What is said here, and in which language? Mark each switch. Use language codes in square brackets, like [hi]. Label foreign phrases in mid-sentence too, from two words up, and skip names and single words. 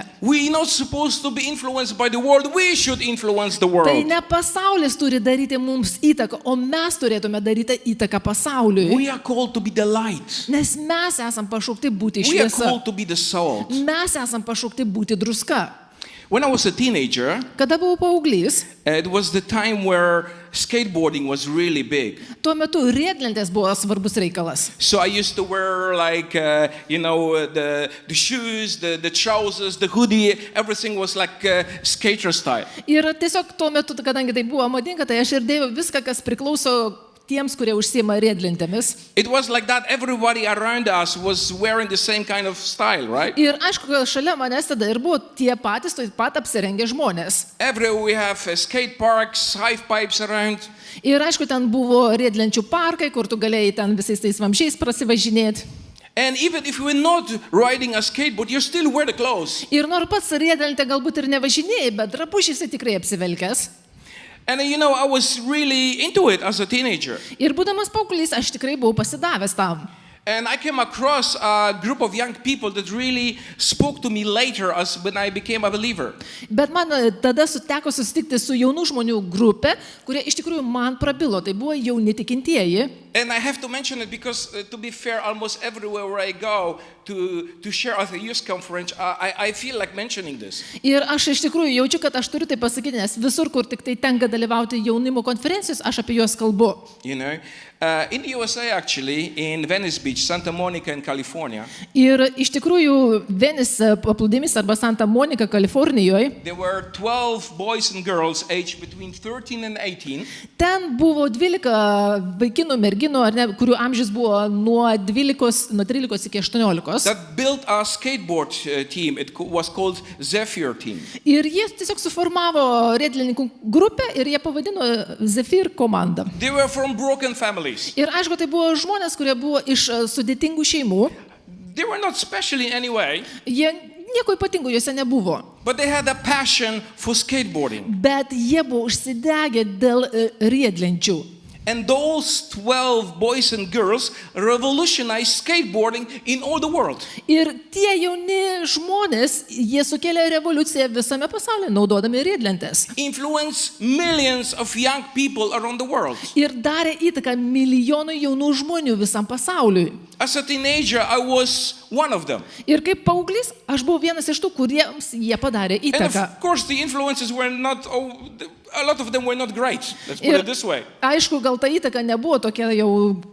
[en] We are not supposed to be influenced by the world, we should influence the [lt] Tai [en] world. [lt] ne pasaulis turi daryti mums įtaką, o mes turėtume daryti įtaką pasauliui. [en] We are called to be the light. [lt] Nes mes esam pašaukti būti [en] We are [lt] šviesa. [en] called to be the salt. [lt] Mes esam pašaukti būti druska. [en] When I was a teenager, [lt] Kada buvau paauglys, [en] it was the time where skateboarding was really big. [lt] tuo metu riedlentės buvo svarbus reikalas. [en] So I used to wear like, the shoes, the trousers, the hoodie, everything was like skater style. [lt] Ir tiesiog tuo metu, kadangi tai buvo madinga, tai aš ir dėjau viską, kas priklauso tiems, kurie užsiema riedlentėmis. [en] It was like that. Everybody around us was wearing the same kind of style, right? [lt] Ir aišku, kad šalia manęs tada ir buvo tie patys, taip pat apsirengę žmonės. [en] Everywhere we have skate parks, half pipes around. [lt] Ir aišku, ten buvo riedlenčių parkai, kur tu galėjai ten visais tais vamzdžiais prasivažinėti. [en] And even if you're not riding a skateboard, you still wear the clothes. [lt] Ir nors pats riedlentė galbūt ir nevažinėjai, bet drabužys tikrai apsivelkęs. [en] And I was really into it as a teenager. [lt] Ir būdamas paauglys, aš tikrai buvau pasidavęs tam. [en] And I came across a group of young people that really spoke to me later as when I became a believer. [lt] Bet man tada teko susitikti su jaunų žmonių grupė, kurie iš tikrųjų man prabilo, tai buvo jauni tikintieji. [en] And I have to mention it because, to be fair, almost everywhere where I go to share at a youth conference, I feel like mentioning this. [lt] Ir aš iš tikrųjų jaučiu, kad aš turiu tai pasakyti, nes visur, kur tik tai tenka dalyvauti jaunimo konferencijos, aš apie juos kalbu. [en] In the USA, actually, in Venice Beach, Santa Monica in California, [lt] Ir iš tikrųjų Venice paplūdimys arba Santa Monica, Kalifornijoje, [en] there were 12 boys and girls aged between 13 and 18 [lt] ten buvo 12 vaikinų, merginų, ar ne, kurių amžius buvo nuo 13 iki 18. [en] that built a skateboard team. It was called Zephyr Team. [lt] Ir jie tiesiog suformavo riedlininkų grupę ir jie pavadino Zephyr komandą. [en] They were from broken families. [lt] Ir aišku, tai buvo žmonės, kurie buvo iš sudėtingų šeimų. [en] They were not special in any way, [lt] Jie nieko ypatingo juose nebuvo. [en] but they had a passion for skateboarding. [lt] Bet jie buvo užsidegę dėl riedlenčių. [en] And those 12 boys and girls revolutionized skateboarding in all the world. [lt] Ir tie jauni žmonės, jie sukėlė revoliuciją visame pasaulyje, naudodami riedlentes. [en] Influenced millions of young people around the world. [lt] Ir darė įtaką milijonui jaunų žmonių visam pasauliui. [en] As a teenager, I was one of them. [lt] Ir kaip paauglys, aš buvau vienas iš tų, kuriems jie padarė [en] And [lt] įtaką. [en] of course, the influences were not, a lot of them were not great. Let's put [lt] Ir [en] it this way. [lt] aišku, gal ta įtaka nebuvo tokia jau.